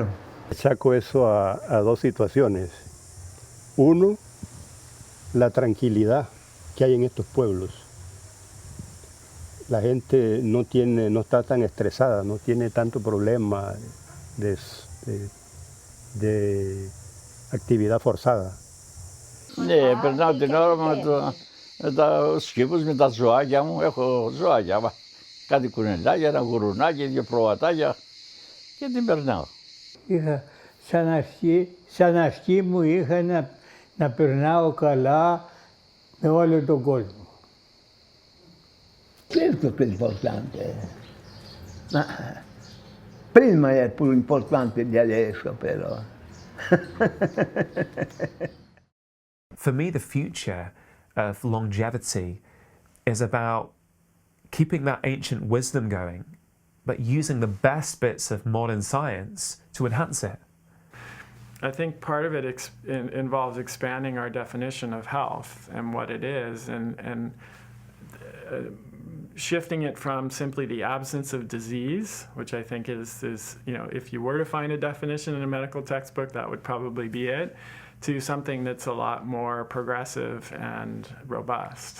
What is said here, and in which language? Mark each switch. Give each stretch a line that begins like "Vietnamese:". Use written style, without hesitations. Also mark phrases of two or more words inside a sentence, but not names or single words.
Spanish: Saco eso a dos situaciones. Uno, la tranquilidad que hay en estos pueblos. La gente no está tan estresada, no tiene tanto problema de actividad forzada.
Greek: Ναι, περνάω την ώρα με τα σκύβους, με τα ζωάκια μου. Έχω ζωάκια, κάτι κουνελάκια, ένα γουρουνάκι, δύο προβατάκια και την περνάω. Είχα σαν αρχή μου είχα να περνάω καλά με όλο τον κόσμο.
Italian: Certo che è importante, ma prima è più importante di adesso però.
English: For me, the future of longevity is about keeping that ancient wisdom going, but using the best bits of modern science to enhance it. I think part of it involves expanding our definition of health and what it is, and shifting it from simply the absence of disease, which I think is if you were to find a definition in a medical textbook, that would probably be it, to something that's a lot more progressive and robust.